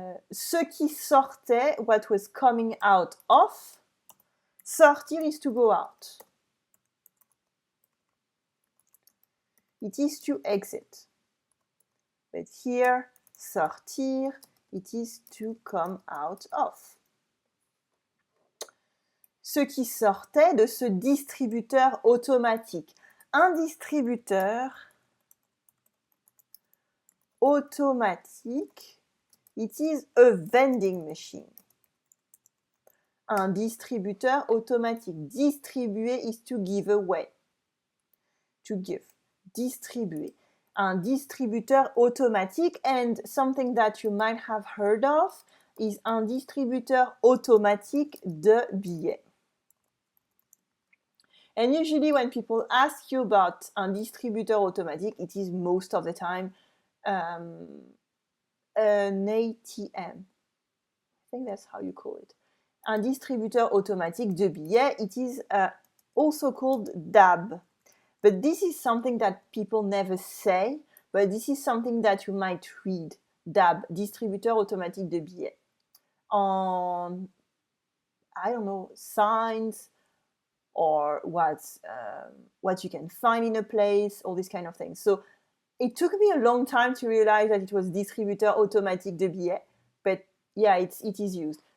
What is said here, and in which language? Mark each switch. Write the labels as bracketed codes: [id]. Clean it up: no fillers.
[fr] Ce qui sortait, [en] what was coming out of. Sortir is to go out. It is to exit. But here, sortir, it is to come out of. [fr] Ce qui sortait de ce distributeur automatique. [en] Un distributeur automatique, it is a vending machine. [fr] Un distributeur automatique. [en] Distribuer is to give away. To give. Distribuer. Un distributeur automatique, and something that you might have heard of is un distributeur automatique de billets. And usually when people ask you about un distributeur automatique, it is most of the time an ATM. I think that's how you call it. Un distributeur automatique de billets, it is also called DAB. But this is something that people never say, but this is something that you might read. [fr] DAB, distributeur automatique de billets. [en] On, I don't know, signs or what you can find in a place, all these kind of things. So it took me a long time to realize that it was distributeur automatique de billets, but yeah, it is used.